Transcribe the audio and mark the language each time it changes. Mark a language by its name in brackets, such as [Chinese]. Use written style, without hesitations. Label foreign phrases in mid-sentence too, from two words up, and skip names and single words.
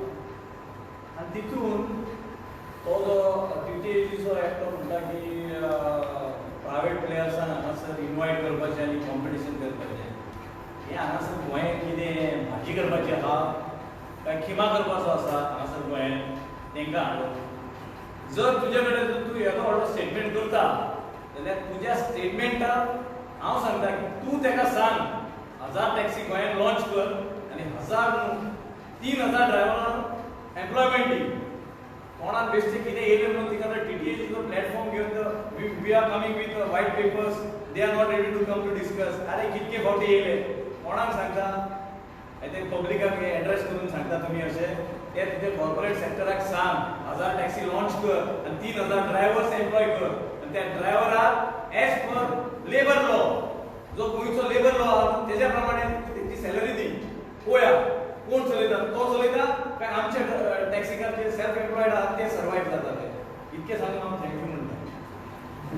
[Konkani] आनी तितून तो जो टीटीएजीचो एक्ट म्हणटा की प्रायवेट प्लेयर्सान हांगासर इनवायट करपाचें आनी कॉम्पिटिशन करपाचें हें हांगासर गोंयांत कितें भाजी करपाची आहा काय खिमा करपाचो आसा हांगासर गोंयांत तांकां हाडप जर तुजे कडेन तूं येदो व्हडलो स्टेटमेंट करता जाल्यार तुज्या स्टेटमेंटाक हांव सांगता की तूं ताका सांग 1000 टॅक्सी गोंयांत लॉन्च कर आनी 3,000 ड्रायव्हरांक एम्प्लॉयमेंट दी कोणाक बेश्टे कितें येयलें म्हणून तिका टीटीएचीचो प्लॅटफॉर्म घेवन [English] we are coming with white papers they are not ready to come to discuss [Konkani] अरे कितके फावटी येयले कोणाक सांगता ते पब्लिकाक एड्रेस करून सांगता तुमी अशें ते तुजे कॉर्पोरेट सेक्टराक सांग 1000 टॅक्सी लॉन्च कर आनी 3,000 ड्रायव्हर्स एम्प्लॉय कर आनी त्या ड्रायव्हराक [English] as per labour law [Konkani] जो गोंयचो लेबर लॉ आहा तेज्या प्रमाणे तेची सॅलरी दी पळोवया कोण चलयता तो चलयता काय आमचे टॅक्सीकार जे [English] self employed [Konkani] आहात ते सर्वायव जाताले इतके सांगून हांव थँक्यू म्हणटा